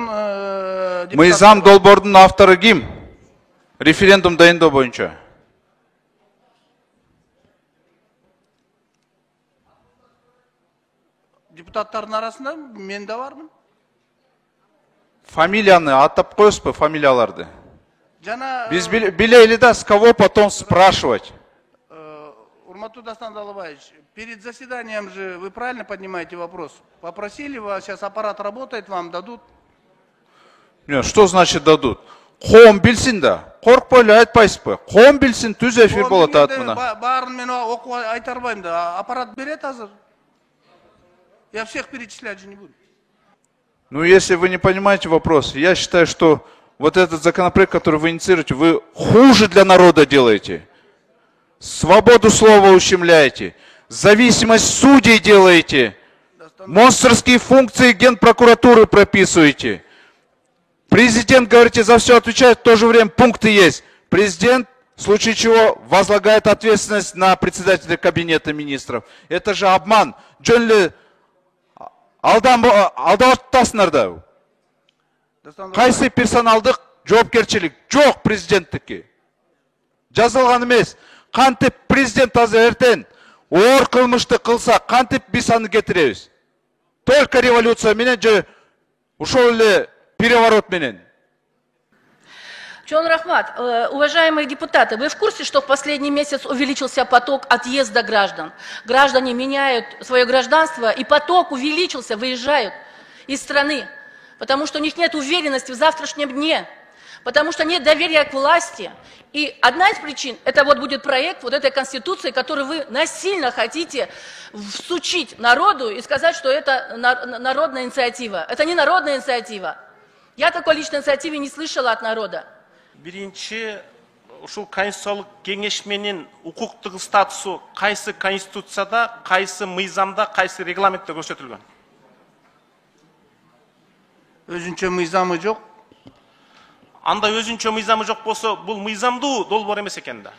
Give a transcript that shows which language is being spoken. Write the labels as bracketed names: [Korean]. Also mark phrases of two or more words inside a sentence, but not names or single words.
[Kyrgyz] мыйзам долбоордун автору ким? Референдум дайындоо боюнча. депутаттардын арасында мен да бармын. Фамилияны атап коесузбу, фамилияларды? Жана Биз билейли да, [Russian] с кого потом спрашивать. [Kyrgyz] Урматтуу Дастан Далабаевич, [Russian] перед заседанием же вы правильно поднимаете вопрос. Попросили вас, сейчас аппарат работает, вам дадут. Нет, что значит дадут? [Kyrgyz] Коом билсин да. Коркпой эле айтпайсызбы? Коом билсин, түз эфир болот атмына. Баарын мен окуп айта албайм да. Аппарат берет азыр. [Russian] Я всех перечислять же не буду. Ну, если вы не понимаете вопрос, я считаю, что вот этот законопроект, который вы инициируете, вы хуже для народа делаете. Свободу слова ущемляете, зависимость судей делаете, монстрские функции Генпрокуратуры прописываете. Президент, говорите, за все отвечает, в то же время пункты есть. Президент, в случае чего, возлагает ответственность на председателя кабинета министров. Это же обман. [Kyrgyz] Джонли алдаватасыңар да. Кайсы персоналдык жоопкерчилик жок президенттики. Жазылган эмес. Кантип президент азыр эртең оор кылмышты кылса, кантип биз аны кетиребиз? Только революция менен же ушол эле переворот менен. Чон Рахмат, [Russian] уважаемые депутаты, вы в курсе, что в последний месяц увеличился поток отъезда граждан? Граждане меняют свое гражданство, и поток увеличился, выезжают из страны, потому что у них нет уверенности в завтрашнем дне, потому что нет доверия к власти. И одна из причин, это вот будет проект вот этой Конституции, который вы насильно хотите всучить народу и сказать, что это народная инициатива. Это не народная инициатива. Я такой личной инициативы не слышала от народа. [Kyrgyz] Биринчи, ушул конституциялык кеңеш менен укуктук статусу кайсы конституцияда, кайсы мыйзамда, кайсы регламентте көрсөтүлгөн? Өзүнчө мыйзамы жок. Анда өзүнчө мыйзамы жок болсо, бул мыйзамдуу долбоор эмес экен да.